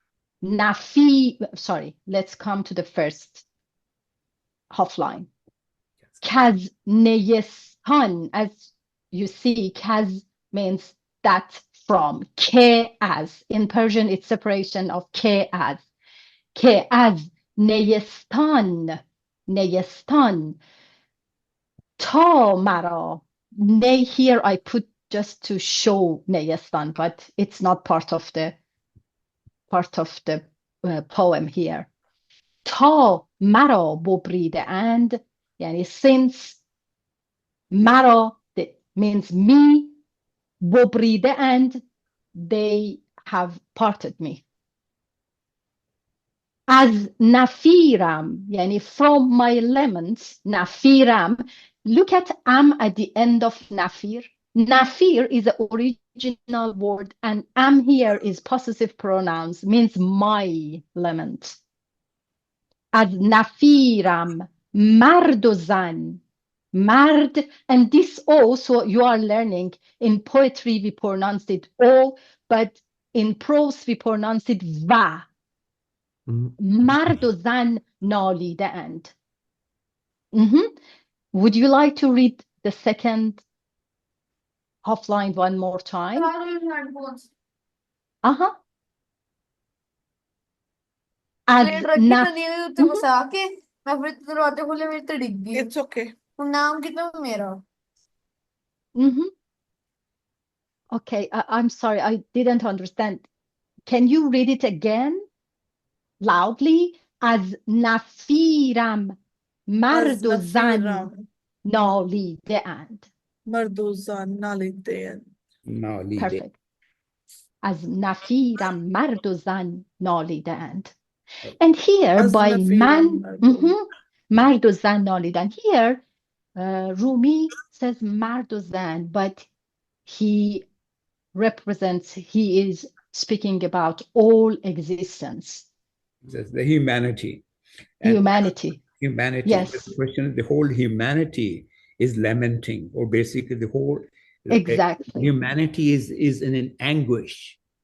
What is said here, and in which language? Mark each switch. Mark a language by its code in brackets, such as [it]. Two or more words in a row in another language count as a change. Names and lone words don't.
[en] Let's come to the first half line. [fa] کز نیستان, [en] as you see, kaz means that from. [fa] که از. [en] In Persian, it's separation of [fa] که از. که از نیستان. تا مرا. [en] Ney here I put just to show Neyestan, but it's not part of the poem here. [fa] تا مرا ببریده اند یعنی [en] since مرا means me, ببریده and they have parted me. [fa] از نفیرم یعنی [en] from my lemons, [fa] نفیرم. [en] Look at am at the end of nafir. Nafir is the original word and am here is possessive pronouns, means my lemons. [fa] از نفیرم مرد و زن. Mard, [en] and this also you are learning in poetry we pronounce it o, but in prose we pronounce it va. [fa] Mard و زن نالیده اند. [en] Would you like to read the second half line one more time? It's okay. Okay, I'm sorry, I didn't understand. Can you read it again loudly? [fa] از نفیرم مرد و زن نالیده اند. مرد و زن نالیده اند. [en] Perfect. از نفیرم مرد و زن نالیده اند. And here by man, [fa] مرد و زن نالیدن. [en] Here Rumi says [fa] مرد و زن, [en] but he is speaking about all existence. The humanity. Humanity. Humanity. Yes. The question, the whole humanity is lamenting, or basically the whole humanity is in an anguish.